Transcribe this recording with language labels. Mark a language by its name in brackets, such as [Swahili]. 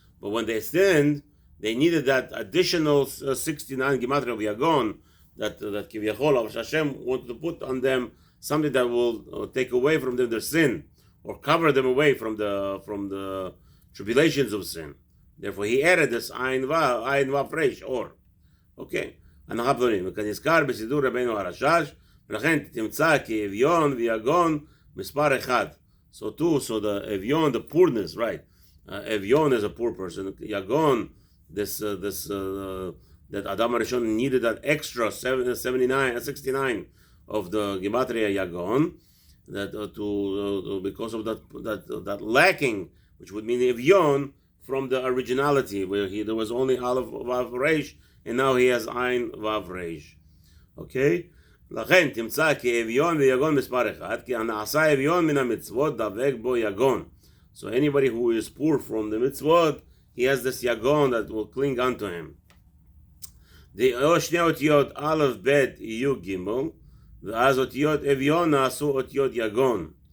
[English] But when they sinned, they needed that additional 69 gematria of yagon that Kiviyachol LaHaShem wanted to put on them, something that will take away from them their sin, or cover them away from the tribulations of sin. Therefore, he added this ayin vav reish or. [Hebrew] Okay. הנחה פלונית. וכנזכר בסידור רבינו הרש"ש, ולכן תמצא כי אביון ויגון מספר אחד. [English] So the avion, the poorness, right? Avion is a poor person. Yagon, that Adam Rishon needed that extra 69 of the gematria Yagon, that because of that lacking, which would mean avion from the originality, where there was only aleph vav reish, and now he has ayin vav reish. Okay. [Hebrew] לכן תמצא כי אביון ויגון מספר אחד, כי הנעשה אביון מן המצוות דבק בו יגון. [English] So anybody who is poor from the mitzvot, he has this yagon that will cling onto him. [Hebrew] שני אותיות א' ב' יהיו גימל, ואז אותיות אביון נעשו אותיות יגון.